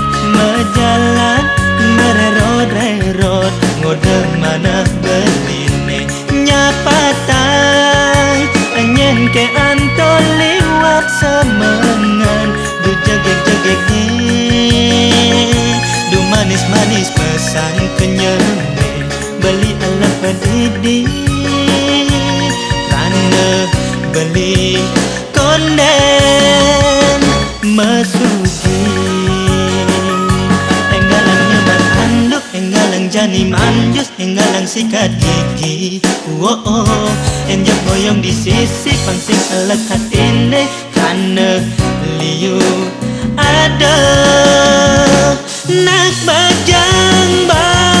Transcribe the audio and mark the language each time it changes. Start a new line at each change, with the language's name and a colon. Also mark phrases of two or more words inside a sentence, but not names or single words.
Balinese: mejalan mererot ngode mana beline nyapatan anyen ke antol liwat semengan du jeget du manis pesan kenyene beli
Indonesian: alat pendidik karena
Balinese: beli konden mesugi enggalang nyebat anduk enggalang jani manjus enggalang sikat gigi enjak boyong di sisi pangsing elek hatine karena liu ada nak bajang